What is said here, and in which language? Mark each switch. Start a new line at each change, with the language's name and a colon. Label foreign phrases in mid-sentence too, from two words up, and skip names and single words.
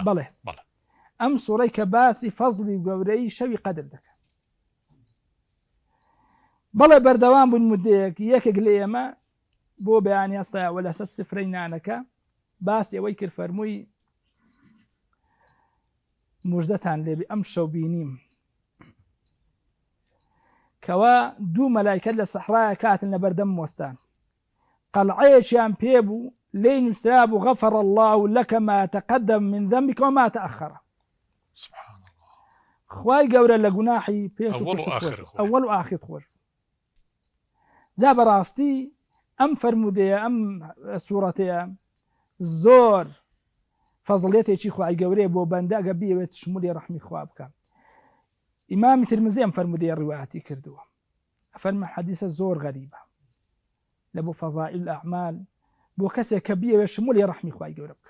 Central Kurdish: بەڵێ ئەم سوڕەی کە باسی فەزڵی گەورەی شەوی قەدر دەکات بەڵێ بەردەوام بوون مدەیەک یەکێک لە ئێمە بۆ بەیانی هەستایەوە لەسەر سفرەی نانەکە باسی ئەوەی کرد فەرمووی موژدەتان لێبێ ئەم شەو بینیم کەوا دوو مەلایکەت لە سەحرایە کاتن لە بەردەم مۆستان قەڵعەیەکیان پێبوو لێی نووسرا بوو
Arabic: غەفەر الله لەکە ما تەقەدەم من ذەنبیک وما تەئەخەر سبحان الله
Central Kurdish: خوای گەورە لە گوناحی پێش و ئەوەڵ و ئاخر خۆش جا بەڕاستی ئەم فەرمودەیە ئەم سوورەتەیە زۆر فەزڵێتێکی خوای گەورەیە بۆ بەندە ئەگە بیەوێت شمولی ڕەحمی خوا بکە ئیمامی ترمزی ئەم فەرمودەیە ڕیواەتی کردووە ئەفەرمە حەدیثە زۆر غەریبە لە بۆ
Arabic: فەضائیل الأعمال
Central Kurdish: بۆ کەسێک کە بیەوێت شمولی ڕەحمی خوای گەورە بکە